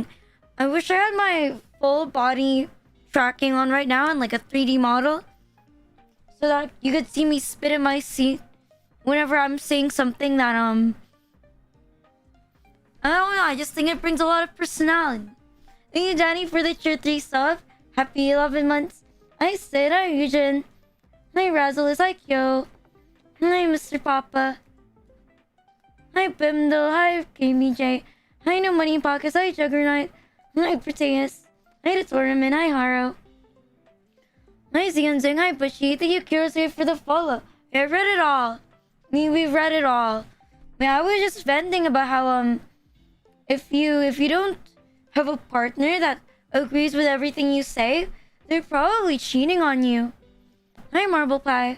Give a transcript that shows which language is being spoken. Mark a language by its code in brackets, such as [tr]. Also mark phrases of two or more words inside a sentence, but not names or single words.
[en] I wish I had my full body tracking on right now in like a 3D model, so that you could see me spit in my seat whenever I'm saying something that I don't know. I just think it brings a lot of personality. Thank you, Danny, for the tier 3 sub. Happy 11 months. Hi, Sid. Hi, Eugen. Hi, Razzles. Hi, Kyo. Hi, Mr. Papa. Hi, Bimdo. Hi, KBJ. Hi, No Money Pockets. Hi, Juggernaut. Hi, Proteus. Hi, The Tournament. Hi, Haro. Hi, Zing. Hi, Bushy. Thank you, Kurosei, for the follow. I read it all. We've read it all. I was just venting about how, if you don't have a partner that agrees with everything you say, they're probably cheating on you. Hi, Marble Pie.